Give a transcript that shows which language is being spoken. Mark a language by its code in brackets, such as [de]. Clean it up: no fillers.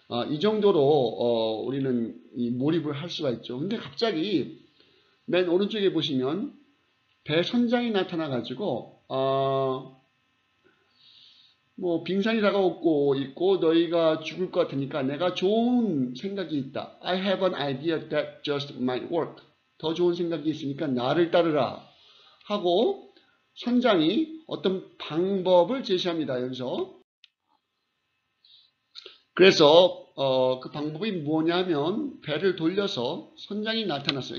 [ko] 이 정도로 우리는 이 몰입을 할 수가 있죠. 근데 갑자기 맨 오른쪽에 보시면 배 선장이 나타나 가지고 뭐 빙산이 다가오고 있고 너희가 죽을 것 같으니까 내가 좋은 생각이 있다. [en] I have an idea that just might work. [ko] 더 좋은 생각이 있으니까 나를 따르라 하고 선장이 어떤 방법을 제시합니다. 여기서. 그래서 그 방법이 뭐냐면 배를 돌려서 선장이 나타났어요.